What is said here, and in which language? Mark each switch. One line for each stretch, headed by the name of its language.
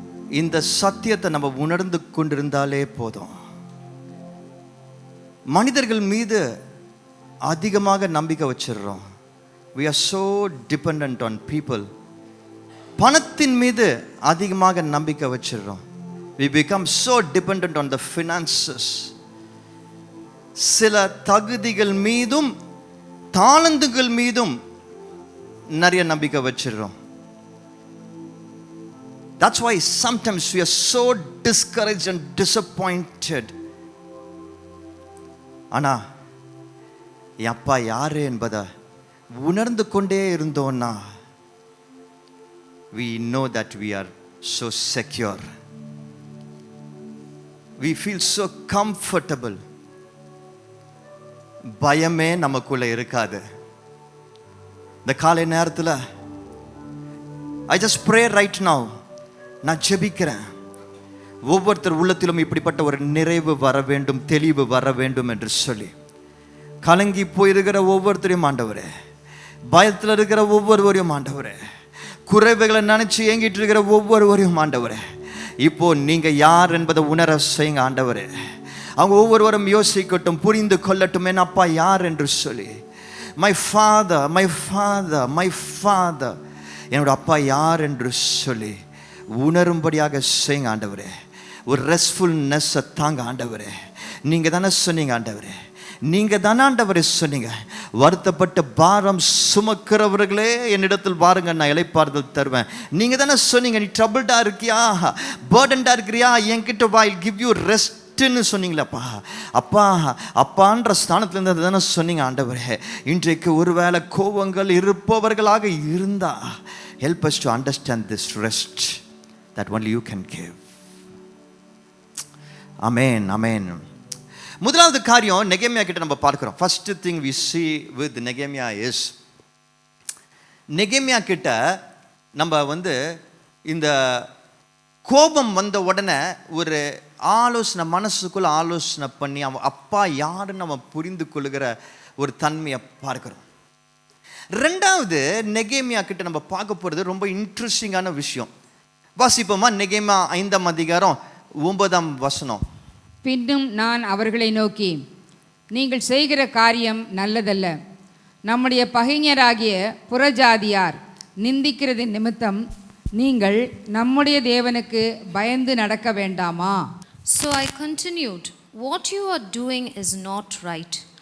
Tamil: இந்த சத்தியத்தை நம்ம உணர்ந்து கொண்டிருந்தாலே போதும். மனிதர்கள் மீது அதிகமாக நம்பிக்கை வச்சிடுறோம்.
English: we are so dependent on people.
Tamil: பணத்தின் மீது அதிகமாக நம்பிக்கை வச்சிடுறோம்.
English: we become so dependent on the finances.
Tamil: சில தகுதிகள் மீதும் தாளந்துகள் மீதும் நிறைய நம்பிக்கை வச்சிடுறோம்.
English: That's why sometimes we are so discouraged and disappointed.
Tamil: ஆனா என் அப்பா யாரு என்பதை உணர்ந்து கொண்டே இருந்தோம்னா,
English: we know that we are so secure. We feel so comfortable.
Tamil: பயமே நமக்குள்ள இருக்காது. இந்த காலை நேரத்தில்
English: I just pray right now.
Tamil: நான் ஜெபிக்கிறேன், ஒவ்வொருத்தர் உள்ளத்திலும் இப்படிப்பட்ட ஒரு நிறைவு வர வேண்டும், தெளிவு வர வேண்டும் என்று சொல்லி. கலங்கி போயிருக்கிற ஒவ்வொருத்தரையும் ஆண்டவரே, பயத்தில் இருக்கிற ஒவ்வொருவரையும் ஆண்டவரே, குறைவுகளை நினைச்சு ஏங்கிட்டு இருக்கிற ஒவ்வொருவரையும் ஆண்டவரே, இப்போ நீங்க யார் என்பதை உணர செய்யுங்க ஆண்டவரே. அவங்க ஒவ்வொருவரும் யோசிக்கட்டும், புரிந்து கொள்ளட்டும், என் அப்பா யார் என்று சொல்லி. My father, my father, my father, என்னோட அப்பா யார் என்று சொல்லி உணரும்படியாக செய்யுங்க ஆண்டவரே. ஒரு ரெஸ்ட்ஃபுல்னஸ்ஸை தாங்க ஆண்டவரே. நீங்கள் தானே சொன்னீங்க ஆண்டவரே, நீங்க தானே ஆண்டவரே சொன்னீங்க, வருத்தப்பட்ட பாரம் சுமக்கிறவர்களே என்னிடத்தில் பாருங்க, நான் இளைப்பாறுதல் தருவேன். நீங்க தானே சொன்னீங்க, நீ ட்ரபிள்டா இருக்கியா, பர்டன்டா இருக்கிறியா, என்கிட்ட வா,
English: I'll give you rest
Tamil: ன்னு சொன்னீங்களப்பா. அப்பா அப்பான்ற ஸ்தானத்திலிருந்து தானே சொன்னீங்க ஆண்டவரே. இன்றைக்கு ஒருவேளை கோபங்கள் இருப்பவர்களாக இருந்தா,
English: help us to understand this rest that only you can give. Amen, amen.
Tamil: முதலாவது காரியம் நெகேமியா கிட்ட நம்ம பார்க்கிறோம்.
English: First thing we see with Nehemiah is,
Tamil: நெகேமியா கிட்ட நம்ம இந்த கோபம் வந்த உடனே ஒரு ஆலோசனை, மனசுக்குள்ள ஆலோசனை பண்ணி அவன் அப்பா யாருன்னு நம்ம புரிந்து கொள்ளுகிற ஒரு தன்மையை பார்க்கிறோம். ரெண்டாவது, நெகேமியா கிட்ட நம்ம பார்க்க போகிறது ரொம்ப இன்ட்ரெஸ்டிங்கான விஷயம். வாசிப்போமா? நெகேமியா 5ஆம் அதிகாரம் 9ஆம் வசனம். பின்னும் நான் அவர்களை நோக்கி, நீங்கள் செய்கிற காரியம் நல்லதல்ல. நம்முடைய பகைஞராகிய புறஜாதியார் நிந்திக்கிறது நிமித்தம் நீங்கள் நம்முடைய தேவனுக்கு பயந்து நடக்க வேண்டாமா?
English: So I continued, what you are doing is not right.